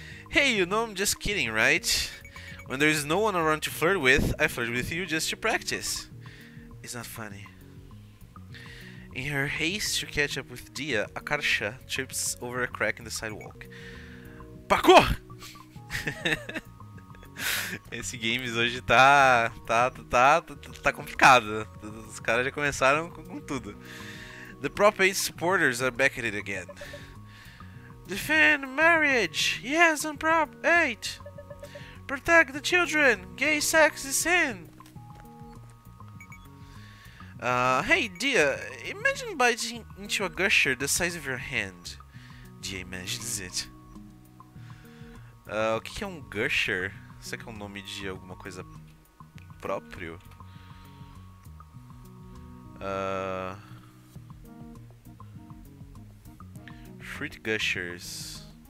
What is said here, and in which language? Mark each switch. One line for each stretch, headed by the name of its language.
English: Hey, you know I'm just kidding, right? When there is no one around to flirt with, I flirt with you just to practice. It's not funny. In her haste to catch up with Dia, Akarsha trips over a crack in the sidewalk. Parkour!
Portuguese: Esse games hoje tá complicado. Os caras já começaram com tudo.
English: The Prop 8 supporters are back at it again. Defend marriage! Yes, on Prop 8! Protect the children! Gay sex is sin! Hey, Dia, imagine biting into a gusher the size of your hand. Dia imagines it.
Portuguese: O que é um gusher? Será que é um nome de alguma coisa próprio?
English: Fruit gushers.